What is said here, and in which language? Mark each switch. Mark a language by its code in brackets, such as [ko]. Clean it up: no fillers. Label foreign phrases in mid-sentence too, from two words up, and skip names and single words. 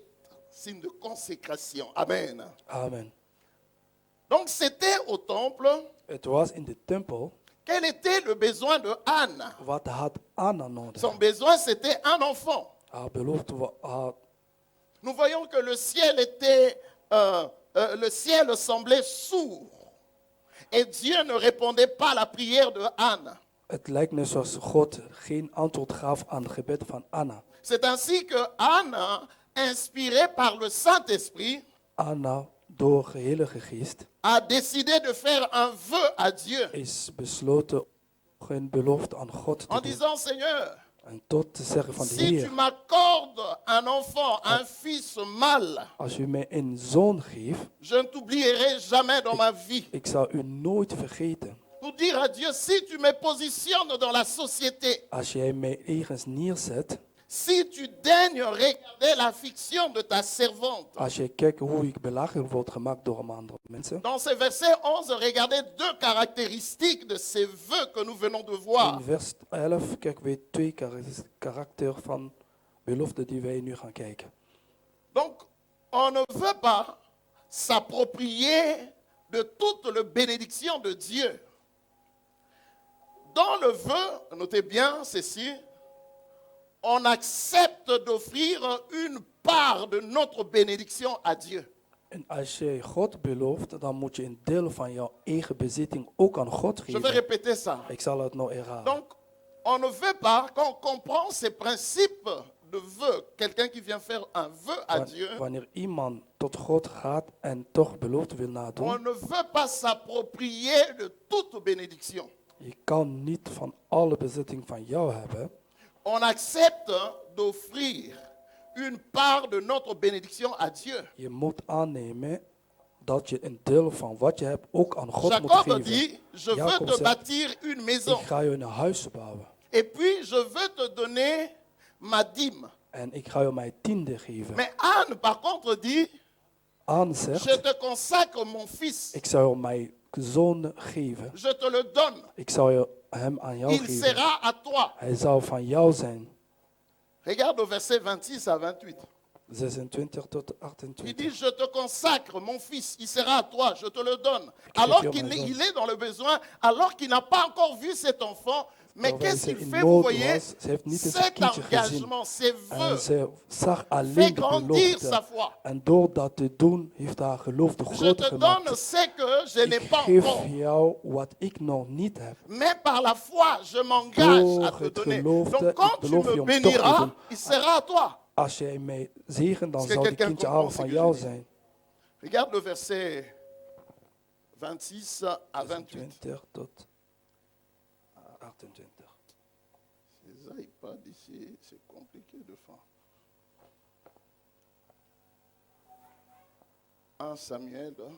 [fr] Signe de consécration. Amen. Amen. Donc c'était au temple. [nl] Het was in de tempel. [fr] Quel était le besoin de Anne? [nl] Wat had Anna nodig? [fr] Son besoin, c'était un enfant. [nl] Haar belofte [fr] Nous voyons que le ciel le ciel semblait sourd. Et Dieu ne répondait pas à la prière de Anne. [nl] Het lijkt net zoals God geen antwoord gaf aan het gebed van Anna. [fr] C'est ainsi que Anne, inspirée par le Saint-Esprit, [nl] Anna, door de Heilige Geest, [fr] a décidé de faire un vœu à Dieu [nl] is besloten een belofte aan God en te doen. [fr] disant, Seigneur, [nl] En tot te zeggen van de [fr] si tu [nl] Heer, [fr] m'accordes un enfant, un fils mâle, [nl] als u mij een zoon geeft, [fr] je ne t'oublierai jamais dans ma vie. [nl] ik zal u nooit vergeten. [fr] Pour dire à Dieu, si tu me positionnes dans la société, [nl] Als jij mij ergens neerzet, [fr] si tu daignes regarder l'affliction de ta servante. [nl] als je kijkt hoe ik belachelijk word gemaakt door andere mensen. [fr] Dans ce verset 11, regardez deux caractéristiques de ces vœux que nous venons de voir. [nl] In vers 11 kijken we twee karakter van beloften die wij nu gaan kijken. [fr] Donc, on ne veut pas s'approprier de toute la bénédiction de Dieu. Dans le vœu, notez bien ceci, on accepte d'offrir une part de notre bénédiction à Dieu. [nl] En als je God belooft, dan moet je een deel van jouw eigen bezitting ook aan God [fr] Je vais [nl] geven. [fr] répéter ça. [nl] Ik zal het nog herhalen. [fr] Donc, on ne veut pas, quand on comprend ces principes de vœu, quelqu'un qui vient faire un vœu à Dieu, [nl] Wanneer iemand tot God gaat en toch belofte wil [fr] on [nl] nadoen, [fr] ne veut pas s'approprier de toute bénédiction. [nl] je kan niet van alle bezitting van jou hebben. [fr] On accepte d'offrir une part de notre bénédiction à Dieu. [nl] Je moet aannemen dat je een deel van wat je hebt ook aan God moet [fr] Jacob [nl] geven. [fr] dit, je veux [nl] Jacob [fr] te [nl] zegt, [fr] bâtir une maison. [nl] ik ga je een huis bouwen. [fr] Et puis, je veux te donner ma dîme. [nl] En ik ga je mijn tiende geven. [fr] Mais Anne, par contre, dit, [nl] aanzegt, [fr] je te consacre mon fils. [nl] ik zou mijn zoon geven. [fr] Je te le donne. [nl] Ik zou hem aan jou [fr] Il [nl] geven. [fr] sera à toi. [nl] Hij zou van jou zijn. [fr] Regarde au verset 26 à 28. [nl] 26 tot [fr] Il [nl] 28. [fr] dit, je te consacre mon fils, il sera à toi, je te le donne. Écriture Alors maison. qu'il est dans le besoin, alors qu'il n'a pas encore vu cet enfant, mais [nl] Terwijl [fr] qu'est-ce [nl] ze [fr] qu'il [nl] in [fr] fait, vous [nl] nood [fr] voyez? [nl] was, ze heeft niet eens [fr] Cet [nl] een kindje gezien. [fr] engagement, ses [nl] En [fr] vœux, [nl] ze zag [fr] fait [nl] alleen de [fr] grandir sa [nl] belofte. [fr] foi. [nl] En door dat te doen, heeft haar geloof de [fr] Je [nl] groot [fr] te donne [nl] gemaakt. [fr] ce que je n'ai [nl] Ik [fr] pas [nl] geef [fr] encore. [nl] jou wat ik nog niet heb. [fr] Mais par la foi, je m'engage à [nl] Door [fr] te [nl] het [fr] donner. [nl] geloof [fr] Donc [nl] ik [fr] quand tu [nl] beloof je [fr] me [nl] om toch te [fr] béniras, [nl] doen. [fr] il sera à toi. [nl] Als jij mij zegent, dan [fr] Est-ce que [nl] zal die [fr] quelqu'un [nl] kindje [fr] comprend [nl] al [fr] ce [nl] van [fr] que [nl] jou [fr] je dis? [nl] zijn. [fr] Regarde le verset 26 à 28. [nl] 20 tot 28. [fr] Ces iPads ici, c'est compliqué de faire. 1 Samuel.